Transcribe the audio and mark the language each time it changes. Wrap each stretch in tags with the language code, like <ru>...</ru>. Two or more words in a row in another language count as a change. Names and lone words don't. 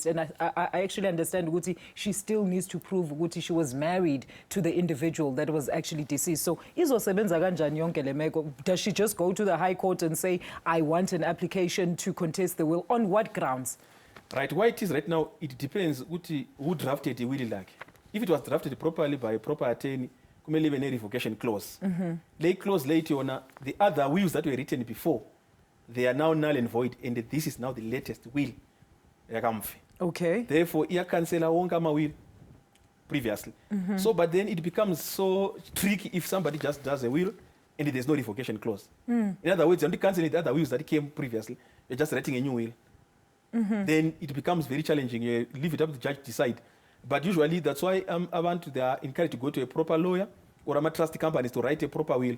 <en>And I actually understand, Uguti, she still needs to prove, Uguti, she was married to the individual that was actually deceased. So, does she just go to the High Court and say, I want an application to contest the will? On what grounds? Right, why it is right now, it depends who drafted the will lakhe. If it was drafted properly by a proper attorney,</en> <xh>kumele ibe ne</xh> <en>revocation clause. Lay clause later on, the other wills that were written before, they are now null and void, and this is now the latest will. Okay.</en> <xh>Therefore, ia cancela wonke ama</xh> <en>will previously. So, but then it becomes so tricky if somebody just does a will and there's no revocation clause. In other words, you're only cancelling the other wills that came previously. You're just writing a new will. Then it becomes very challenging. You leave it up to the judge to decide. But usually that's why they are encouraged to go to a proper lawyer or a trust companies to write a proper will.</en>